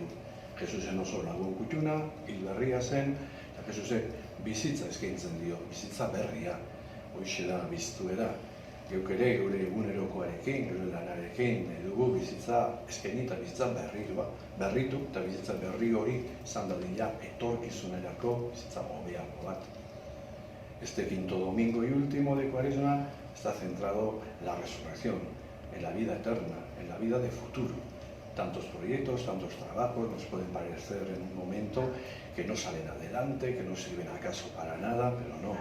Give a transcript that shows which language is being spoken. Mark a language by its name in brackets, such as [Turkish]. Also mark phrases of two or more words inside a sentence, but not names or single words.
[Basque] Jesusen oso lagun kutxuna, hil berria zen, eta Jesusek bizitza eskaintzen dio, bizitza berria. Hoixe da biztuera. Geuk ere gure egunerokoarekin, gure lanarekin dugu bizitza eskaini eta bizitza berritu eta bizitza berri hori izan dadila etorkizunerako bizitza hobeago bat. [Spanish] Este quinto domingo y último de Cuaresma está centrado en la resurrección, en la vida eterna, en la vida de futuro. Tantos proyectos, tantos trabajos nos pueden parecer en un momento que no salen adelante, que no sirven acaso para nada, pero no.